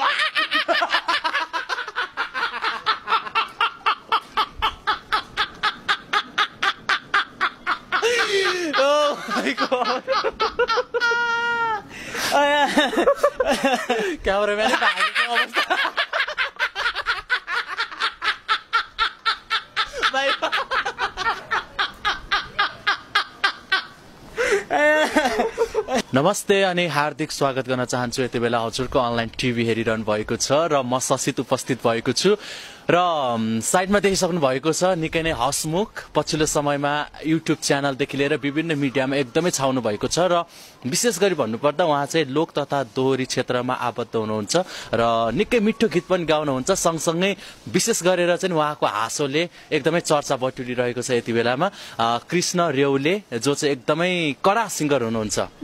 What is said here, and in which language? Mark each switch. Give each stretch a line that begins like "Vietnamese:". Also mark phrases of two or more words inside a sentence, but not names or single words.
English: Oh my God!
Cebuano: Ayan. Cameraman, nakakit ko.
English: Bye.
Nepali: नमस्ते अनि हार्दिक स्वागत गर्न चाहन्छु। यति बेला हजुरको अनलाइन टिभी हेरिरहनु भएको छ र म ससित उपस्थित भएको छु र साइडमा देखिसक्नु भएको छ निकै नै हसमुख पछिल्लो समयमा युट्युब च्यानलदेखि लिएर विभिन्न मिडियामा एकदमै छाउनु भएको छ र विशेष गरी भन्नुपर्दा उहाँ चाहिँ लोक तथा दोहोरी क्षेत्रमा आबद्ध हुनुहुन्छ र निकै मिठो गीत पनि गाउनुहुन्छ सँगसँगै विशेष गरेर चाहिँ उहाँको हाँसोले एकदमै चर्चा बटुलिरहेको छ यति बेलामा कृष्ण रेउले जो चाहिँ एकदमै कडा सिङ्गर हुनुहुन्छ